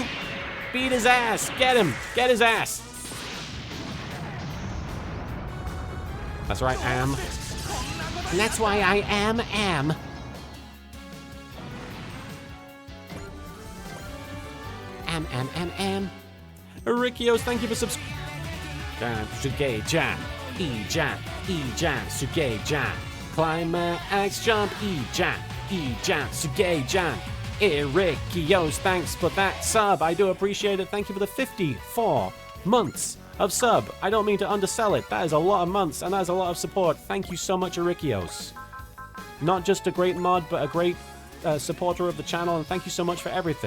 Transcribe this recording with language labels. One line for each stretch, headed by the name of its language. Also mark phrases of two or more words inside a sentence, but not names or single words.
English: Beat his ass! Get him! Get his ass! That's right, Am. And that's why I am. Am. Rikios, thank you for subscribing.
Japanese: すげえじゃん。いいじゃん。いいじゃん。すげえじゃん. Climax jump. いいじゃん。いいじゃん。すげえじゃん.
English: Rikios, thanks for that sub. I do appreciate it. Thank you for the 54 months of sub. I don't mean to undersell it. That is a lot of months, and that is a lot of support. Thank you so much, Rikios. Not just a great mod, but a great supporter of the channel, and thank you so much for everything.